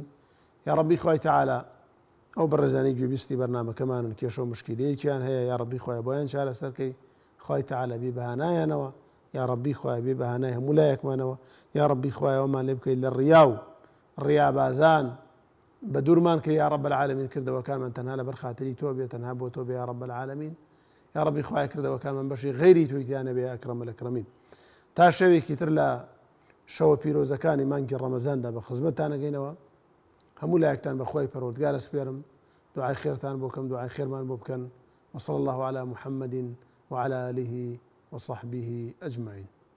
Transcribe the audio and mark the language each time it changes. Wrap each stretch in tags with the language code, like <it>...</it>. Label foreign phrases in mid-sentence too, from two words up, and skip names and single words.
<ckb>یا ڕەبی خوای تەعالە ئەو بەڕێزانەی گوێبیستی بەرنامەکەمانن کێشە و مشکلەیەکیان هەیە، یا ڕەبی خوای بۆیان چارەسەرکەی، خوای تەعالە بێ بەهانایانەوە، یا ڕەبی خوای بێ بەهانای هەموو لایەکمانەوە، یا ڕەبی خوای ئەومان لێ بکەیت لە ڕیا و ڕیابازان بە دوورمان کە</ckb> <ar>یا ڕەب العالەمین</ar> <ckb>کردەوەکانمان تەنها لەبەر خاتری تۆ بێ، تەنها بۆ تۆ بێ</ckb> <ar>یا ڕەب العالەمین.</ar> <ckb>یا ڕەبی خوای کردەوەکانمان بەشی غەیری تۆیتیانە بێ</ckb> <ar>یا ئەکرەم الئەکرەمین.</ar> <ckb>تا شەوێکی تر لە شەوە پیرۆزەکانی مانگی ڕەمەزاندا بە خزمەتتان ئەگەینەوە. هەموو لایەکتان بە خوای پەروەردگارە سپێرم، دوعای خێرتان بۆ بکەم، دوعای خێرمان بۆ بکەن.</ckb> <ar>وصلى الله على محمد وعلى آله وصحبه أجمعين.</ar>